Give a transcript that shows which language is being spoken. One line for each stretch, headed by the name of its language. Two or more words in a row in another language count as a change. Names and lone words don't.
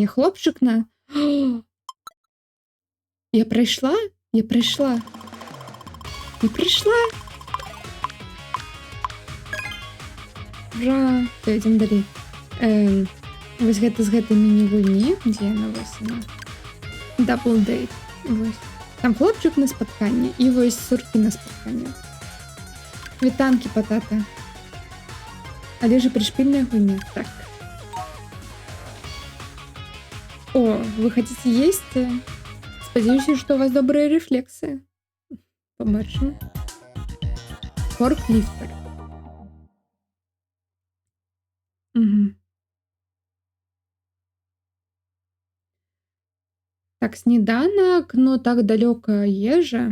Belarusian: Хлопчык на... Я прайшла? Я прайшла. Я прайшла? Ура! То ідзем далей. Вось гэта з гэтай міні-гульні, дзе яна вось яна.
English: Double date.
Belarusian: Вось. Там хлопчык на спатканні і вось суркі на спатканні. Вітанкі, патата. Але ж прышпільная гульня.
Russian: Так. О, вы хотите есть?
Belarusian: Спадзяюся, што у вас добрыя рэфлексы. Побачым. Форкліфтер. Угу. Так, сніданак, но так далёка ежа.